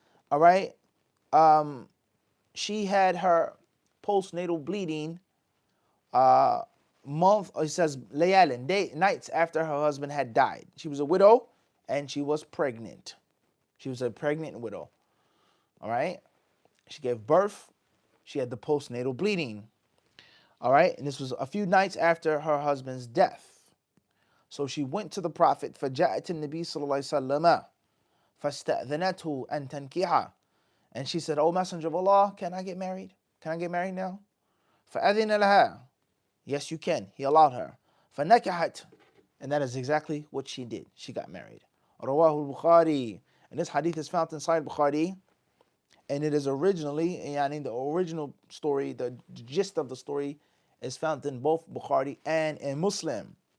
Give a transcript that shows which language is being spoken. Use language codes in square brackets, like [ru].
[en] All right, she had her postnatal bleeding it says layalin, nights after her husband had died. She was a widow and she was pregnant. She was a pregnant widow. All right, she gave birth. She had the postnatal bleeding. All right, and this was a few nights after her husband's death. So she went to the Prophet, [ar] فَجَاءَتِ النَّبِي صَلَّى اللَّهِ عَلَيْهِ وَسَلَّمَ فَاسْتَأْذَنَتْهُ أَن تَنْكِحَ. [en] And she said, "O Messenger of Allah, can I get married? Can I get married now?" [ar] فَأَذِنَ لَهَا. [en] Yes, you can. He allowed her. [ar] فَنَكَحَتْ. [en] And that is exactly what she did. She got married. [ar] رواه البخاري. [en] And this hadith is found in Sahih Bukhari. And it is originally, the original story, the gist of the story is found in both Bukhari and in Muslim.